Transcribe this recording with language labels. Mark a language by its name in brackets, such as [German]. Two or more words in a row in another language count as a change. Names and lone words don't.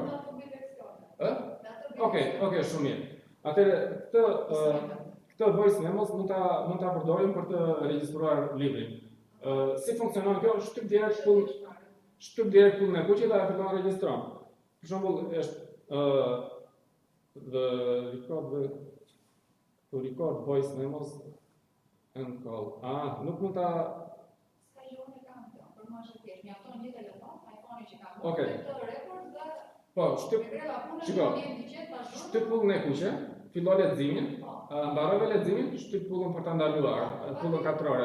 [Albanian] Në ato bibliotekë. Okej, shumë mirë. Atëherë këtë [English] voice memos [Albanian] mund ta përdorim për të regjistruar librin. Si funksionon kjo? Shtyp direkt pullën e kuqe dhe ajo fillon regjistron. Për shembull, është [English] to record voice memos and call. [Albanian] Nuk mund ta Ska jo unë kam kjo, për mua është thjesht, mjafton një telefon, iPhone-i që kam. Okej. Këtë rekord dhe po, shtyp pullën e kuqe, fillon leximin, mbaroi leximin, shtyp pullën për ta ndaluar, pullën katrore.